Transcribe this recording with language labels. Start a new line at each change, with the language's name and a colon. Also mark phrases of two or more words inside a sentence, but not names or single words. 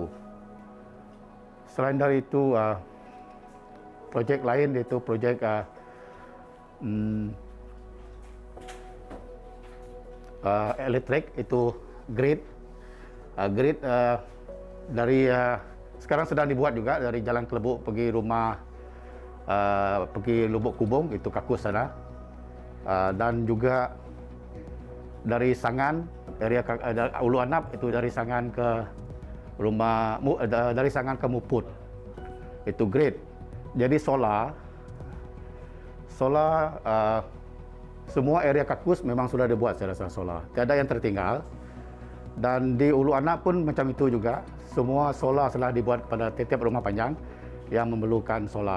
Malay: Selain dari itu, projek lain yaitu projek elektrik, itu grid. Grid dari sekarang sedang dibuat juga dari Jalan Kelebuk pergi rumah pergi Lubuk Kubung, itu Kakus sana. Dan juga dari Sangan, area Ulu Anap, itu dari Sangan ke rumah dari Sangan ke Muput. Itu grid. Jadi solar semua area Kakus memang sudah dibuat secara solar. Tiada yang tertinggal. Dan di Ulu Anak pun macam itu juga. Semua solar telah dibuat pada tiap rumah panjang yang memerlukan solar.